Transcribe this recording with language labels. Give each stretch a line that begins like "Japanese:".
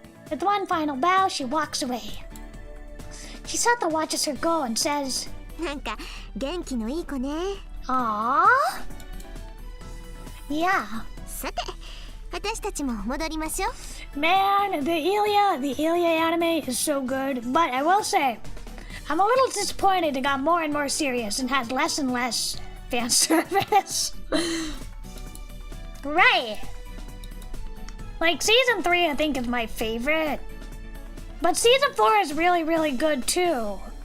English: With one final bow, she walks away. Chisato watches her go and says,
Japanese: なんか元気のいい子ね。
English: Aww? Yeah.
Japanese: さて、私たちも戻りましょう。
English: Man, the Ilya anime is so good, but I will say, I'm a little disappointed it got more and more serious and has less and less fan service. Right. Like, season 3 I think is my favorite, but season 4 is really, really good too.